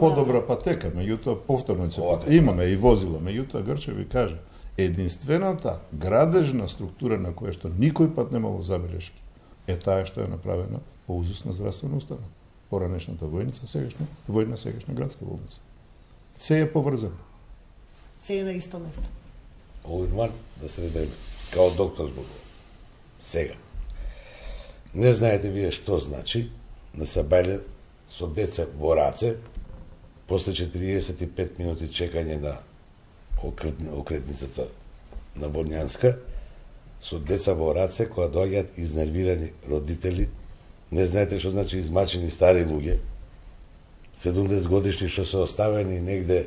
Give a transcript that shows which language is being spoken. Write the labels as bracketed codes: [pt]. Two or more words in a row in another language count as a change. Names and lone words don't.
[mk] по подобра патека, меѓутоа повторно се имаме и возила, меѓутоа Грчев ви каже, единствената градежна структура на која што никој пат немало забелешки е таа што е направена по узусна здравствена установа. Поранешната војница, сегашна градска болница. Се е поврзано. Се е на исто место. [en] All in one, [mk] да се редеме, као доктор зборува. Сега. Не знаете вие што значи да се бајле со деца во раце, после 45 минути чекање на окретницата на Водњанска, со деца во раце, која доаѓаат изнервирани родители, не знаете што значи измачени стари луѓе, 70 годишни што се оставени негде...